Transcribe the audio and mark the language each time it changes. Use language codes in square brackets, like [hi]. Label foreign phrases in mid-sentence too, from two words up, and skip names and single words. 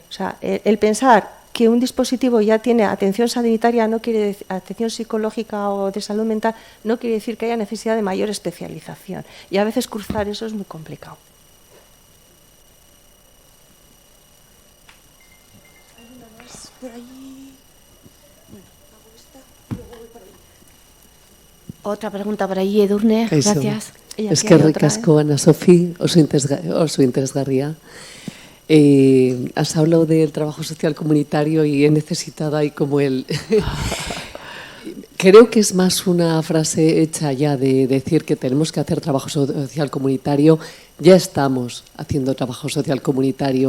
[es] O sea, el pensar que un dispositivo ya tiene atención sanitaria, no quiere decir, atención psicológica o de salud mental, no quiere decir que haya necesidad de mayor especialización, y a veces cruzar eso es muy complicado. Por allí. Bueno, hago esta y luego voy por ahí. Otra pregunta por allí, Edurne, gracias. [eu] Eskerrik asko, Ana Sofi, oso interesgarria. [es] Has hablado del trabajo social comunitario y he necesitado ahí como el... Creo que es más una frase hecha ya de decir que tenemos que hacer trabajo social comunitario. Ya estamos haciendo trabajo social comunitario.